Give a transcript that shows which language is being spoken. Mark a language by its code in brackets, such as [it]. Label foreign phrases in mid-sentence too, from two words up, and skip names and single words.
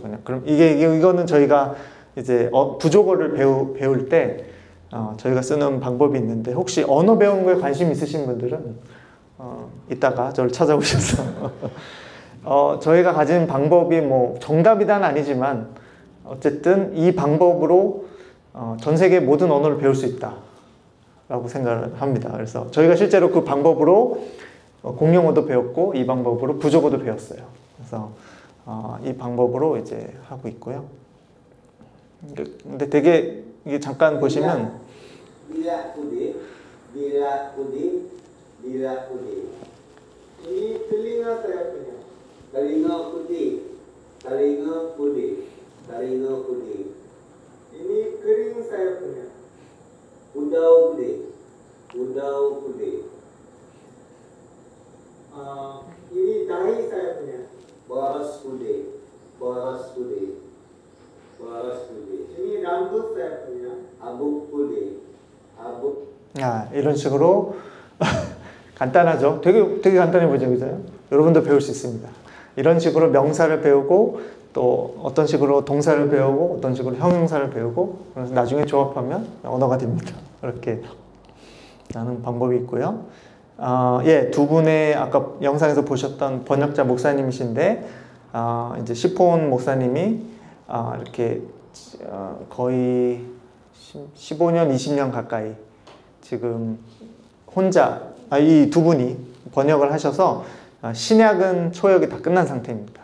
[ko] 그냥 그럼 이거는 저희가 이제 부족어를 배울 때 저희가 쓰는 방법이 있는데 혹시 언어 배우는 거에 관심 있으신 분들은 이따가 저를 찾아오셔서 저희가 가진 방법이 뭐 정답이란 아니지만 어쨌든 이 방법으로 전 세계 모든 언어를 배울 수 있다 라고 생각을 합니다. 그래서 저희가 실제로 그 방법으로 공용어도 배웠고 이 방법으로 부족어도 배웠어요. 그래서 이 방법으로 이제 하고 있고요. 근데 되게 이게 잠깐 보시면 [id] Ini telinga saya punya. Telinga putih. Telinga putih. Telinga putih. Ini kering saya punya. Udau putih. Udau putih. Ini dahi saya punya. Boros putih. Boros putih. Boros putih. Ini rambut saya punya. Abuk putih. Abuk. [ko] 이런 식으로 간단하죠. 되게 간단해 보이죠, 그죠? 여러분도 배울 수 있습니다. 이런 식으로 명사를 배우고 또 어떤 식으로 동사를 배우고 어떤 식으로 형용사를 배우고 그래서 나중에 조합하면 언어가 됩니다. 이렇게 하는 방법이 있고요. 두 분의 아까 영상에서 보셨던 번역자 목사님이신데 이제 시폰 목사님이 이렇게 거의 15년, 20년 가까이 지금 혼자 이 두 분이 번역을 하셔서 신약은 초역이 다 끝난 상태입니다.